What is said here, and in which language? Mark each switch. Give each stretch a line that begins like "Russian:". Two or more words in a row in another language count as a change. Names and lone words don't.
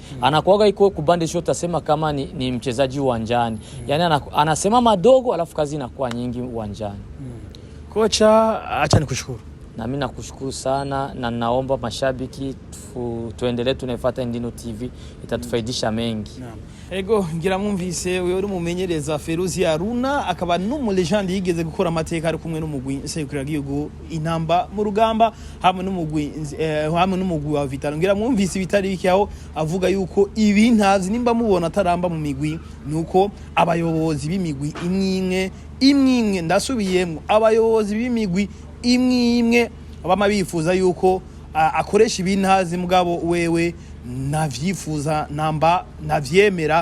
Swahili: Anakuwaga iko kubadilisha, utasema kama ni mchezaji uwanjani. Yani anasema madogo, alafu kazi inakuwa nyingi uwanjani. Kocha, acha nikushukuru. Na mimi nakushukuru sana, na naomba mashabiki tuendelee tunafuata Indino TV, itatufaidisha mengi.
Rundi: Ego ngira mwumvise uyo uri mumenyereza Feruzi Haruna, akaba numu legend yigeze gukora amateka ari kumwe n'umugwi Sekuragihugu Intamba mu rugamba hamwe n'umugwi wa Vitalo. Ngira mwumvise bitariki aho avuga yuko ibi ntazi nimba mubona ataramba mu migwi, nuko abayobozi b'imigwi imwe ndasubiyemo, abayobozi b'imigwi imwe abama bifuza yuko akoresha ibintazi, mugabo wewe navyifuza namba navyemera.